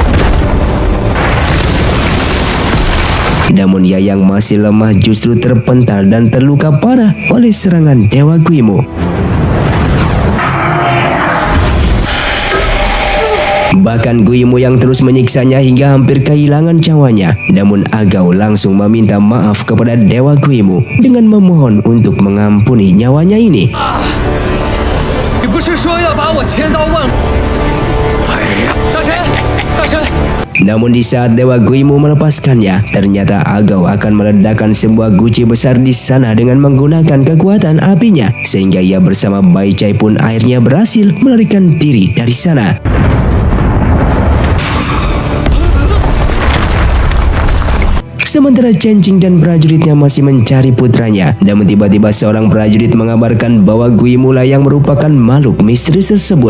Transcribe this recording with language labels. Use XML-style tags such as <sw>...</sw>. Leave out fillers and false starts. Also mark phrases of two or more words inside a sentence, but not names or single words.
<id>Namun ia yang masih lemah justru terpental dan terluka parah oleh serangan Dewa Guimu. Bahkan Guimu yang terus menyiksanya hingga hampir kehilangan nyawanya. Namun Agao langsung meminta maaf kepada Dewa Guimu dengan memohon untuk mengampuni nyawanya ini.</id> <zh>你不是说要把我千刀万？大神，大神！</zh> <id>Namun di saat Dewa Guimu melepaskannya, ternyata Agao akan meledakkan sebuah guci besar di sana dengan menggunakan kekuatan apinya, sehingga ia bersama Bai Chai pun akhirnya berhasil melarikan diri dari sana. Sementara Chen Jing dan prajuritnya masih mencari putranya, namun tiba-tiba seorang prajurit mengabarkan bahwa Guimu lah yang merupakan makhluk misterius tersebut.</id>